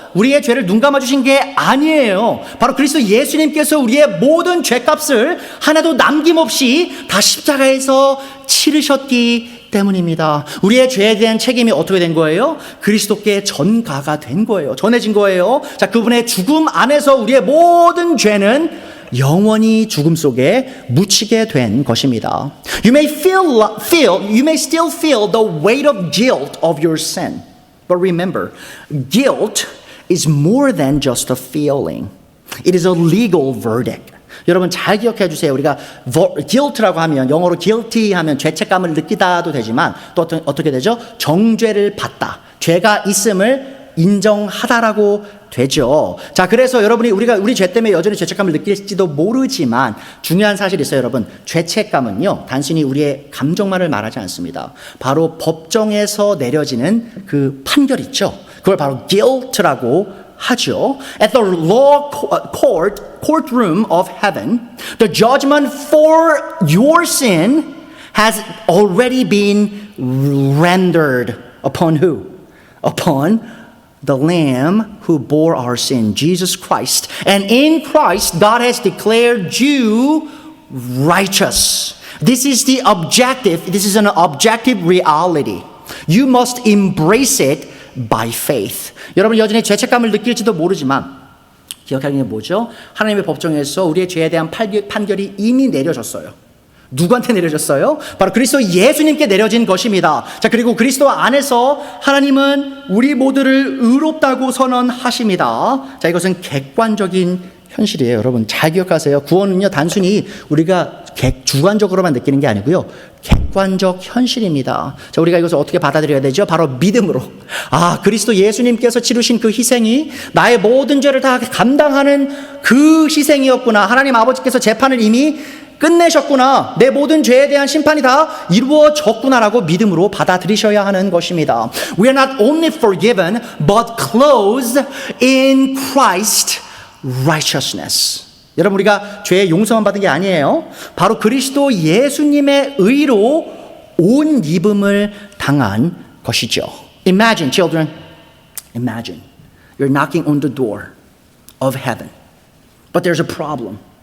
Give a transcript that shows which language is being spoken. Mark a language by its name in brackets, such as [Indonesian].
[Korean] 우리의 죄를 눈 감아주신 게 아니에요. 바로 그리스도 예수님께서 우리의 모든 죄값을 하나도 남김없이 다 십자가에서 치르셨기 때문입니다. 우리의 죄에 대한 책임이 어떻게 된 거예요? 그리스도께 전가가 된 거예요. 전해진 거예요. 자, 그분의 죽음 안에서 우리의 모든 죄는 영원히 죽음 속에 묻히게 된 것입니다. [English] You may still feel the weight of guilt of your sin. But remember, guilt is more than just a feeling. It is a legal verdict. [Korean] 여러분, 잘 기억해 주세요. 우리가 guilt라고 하면, 영어로 guilty 하면 죄책감을 느끼다도 되지만 또 어떻게 되죠? 정죄를 받다, 죄가 있음을 인정하다라고 되죠. 자, 그래서 여러분이 우리 죄 때문에 여전히 죄책감을 느낄지도 모르지만 중요한 사실이 있어요, 여러분. 죄책감은요, 단순히 우리의 감정만을 말하지 않습니다. 바로 법정에서 내려지는 그 판결 있죠. 그걸 바로 guilt라고 하죠. [English] At the law courtroom of heaven, the judgment for your sin has already been rendered upon who? Upon the Lamb who bore our sin, Jesus Christ. And in Christ, God has declared you righteous. This is the objective. This is an objective reality. You must embrace it by faith. [Korean] 여러분, 여전히 죄책감을 느낄지도 모르지만 기억하는 게 뭐죠? 하나님의 법정에서 우리의 죄에 대한 판결이 이미 내려졌어요. 누구한테 내려졌어요? 바로 그리스도 예수님께 내려진 것입니다. 자, 그리고 그리스도 안에서 하나님은 우리 모두를 의롭다고 선언하십니다. 자, 이것은 객관적인 현실이에요. 여러분, 잘 기억하세요. 구원은요, 단순히 우리가 주관적으로만 느끼는 게 아니고요, 객관적 현실입니다. 자, 우리가 이것을 어떻게 받아들여야 되죠? 바로 믿음으로. 아, 그리스도 예수님께서 치르신 그 희생이 나의 모든 죄를 다 감당하는 그 희생이었구나. 하나님 아버지께서 재판을 이미 끝내셨구나. 내 모든 죄에 대한 심판이 다 이루어졌구나라고 믿음으로 받아들이셔야 하는 것입니다. [English] We are not only forgiven, but clothed in Christ righteousness. [Korean] 여러분, 우리가 죄의 용서만 받은 게 아니에요. 바로 그리스도 예수님의 의로 옷 입음을 당한 것이죠. [English] Imagine, children, imagine you're knocking on the door of heaven, but there's a problem.